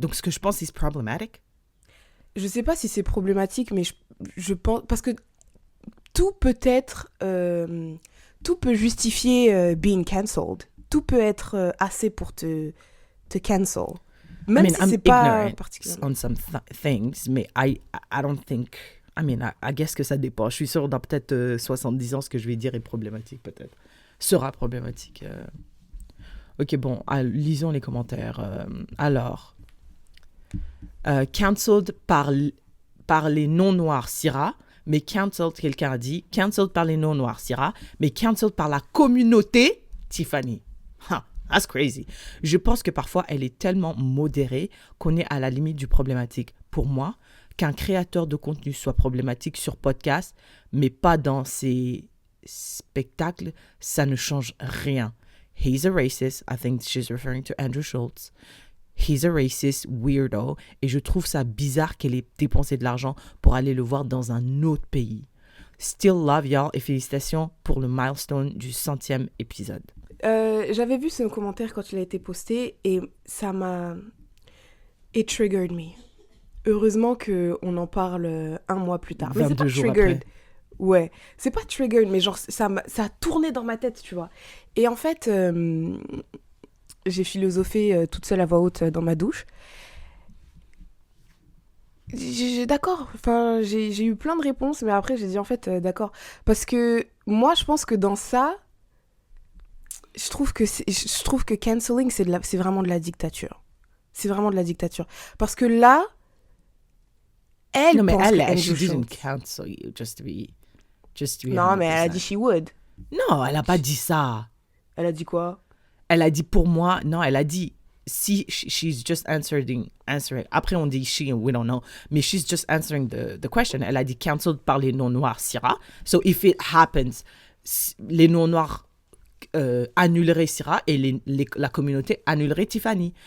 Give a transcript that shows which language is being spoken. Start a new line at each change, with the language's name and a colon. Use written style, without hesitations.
French: Donc ce que je pense, c'est problematic? Je sais pas si c'est problématique, mais je pense... Parce que tout peut être... tout peut justifier
English: being cancelled.
French: Tout peut être assez pour te cancel. Même si c'est pas particulièrement.
English: On some things, mais I don't think... I mean, I guess
French: que ça dépend. Je suis sûre dans peut-être 70 ans, ce que je vais dire est problématique, peut-être. Sera problématique. Ok, bon, lisons les commentaires. Alors, cancelled par les non-noirs, Syrah, mais cancelled, quelqu'un a dit, cancelled par les non-noirs, Syrah, mais cancelled par la communauté, Tiffany.
English: That's crazy.
French: Je pense que parfois, elle est tellement modérée qu'on est à la limite du problématique. Pour moi, qu'un créateur de contenu soit problématique sur podcast, mais pas dans ses spectacles, ça ne change rien.
English: He's a racist. I think she's referring to Andrew Schultz. He's a racist weirdo.
French: Et je trouve ça bizarre qu'elle ait dépensé de l'argent pour aller le voir dans un autre pays.
English: Still love y'all
French: et félicitations pour le milestone du 100e épisode. J'avais vu ce commentaire quand il a été posté et ça m'a...
English: It triggered me.
French: Heureusement qu'on en parle un mois plus tard. Mais c'est pas triggered. Après. Ouais, c'est pas triggered, mais genre ça a tourné dans ma tête, tu vois. Et en fait, j'ai philosophé toute seule à voix haute dans ma douche. D'accord, enfin, j'ai eu plein de réponses, mais après j'ai dit en fait d'accord. Parce que moi je pense que dans ça, je trouve que cancelling c'est vraiment de la dictature. C'est vraiment de la dictature. Parce que là, elle non, mais pense
English: elle she didn't cancel you just to be
French: non, mais elle a dit
English: she would.
French: Non, elle a pas dit ça. Elle a dit quoi? Elle a dit pour moi, non, elle a dit si
English: she's just answering.
French: Après on dit
English: she and we don't know, mais she's just answering the question.
French: Elle a dit cancelled par les non-noirs, Syrah.
English: So if it happens,
French: les non-noirs annuleraient Syrah et la communauté annulerait Tiffany.